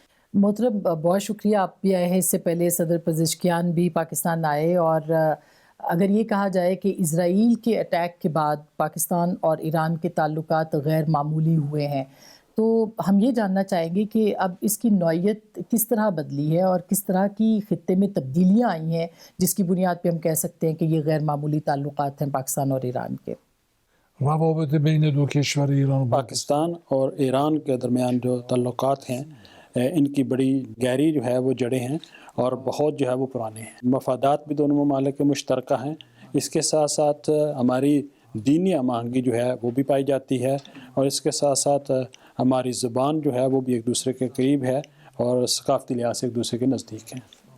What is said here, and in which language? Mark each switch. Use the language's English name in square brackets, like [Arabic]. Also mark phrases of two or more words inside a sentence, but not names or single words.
[Urdu] محترم بہت شکریہ، آپ بھی آئے ہیں. اس سے پہلے صدر پزشکیان بھی پاکستان آئے، اور اگر یہ کہا جائے کہ اسرائیل کے اٹیک کے بعد پاکستان اور ایران کے تعلقات غیر معمولی ہوئے ہیں، تو ہم یہ جاننا چاہیں گے کہ اب اس کی نوعیت کس طرح بدلی ہے اور کس طرح کی خطے میں تبدیلیاں آئی ہیں جس کی بنیاد پہ ہم کہہ سکتے ہیں کہ یہ غیر معمولی تعلقات ہیں پاکستان اور ایران کے. [Persian] روابط بین دو کشور ایران [Urdu] پاکستان اور ایران کے درمیان جو تعلقات ہیں ان کی بڑی گہری جو ہے وہ جڑیں ہیں اور بہت جو ہے وہ پرانے ہیں. مفادات بھی دونوں ممالک کے مشترکہ ہیں. اس کے ساتھ ساتھ ہماری دینی ہم آہنگی جو ہے وہ بھی پائی جاتی ہے، اور اس کے ساتھ ساتھ ہماری زبان جو ہے وہ بھی ایک دوسرے کے قریب ہے اور ثقافتی لحاظ سے ایک دوسرے کے نزدیک ہیں.